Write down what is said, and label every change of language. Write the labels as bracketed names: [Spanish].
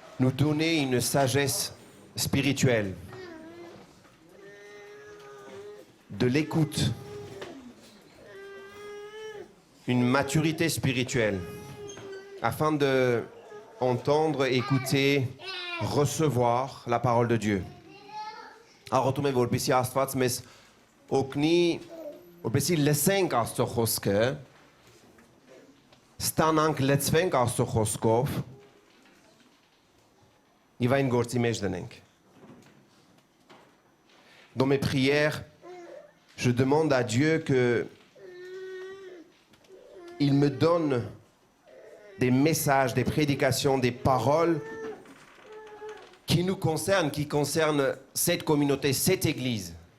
[French] donner une sagesse spirituelle, de l'écoute, une maturité spirituelle, afin de entendre, écouter, recevoir la parole de Dieu. [Armenian] Աղոթում եմ, որպեսզի Աստված մեզ օգնի, որպեսզի լսենք Աստծո խոսքը, ստանանք, լցվենք Աստծո խոսքով, il va une գործի մեջ դնենք. [French] Dans mes prières, je demande à Dieu que il me donne des messages, des prédications, des paroles qui nous concernent, qui concernent cette communauté, cette église.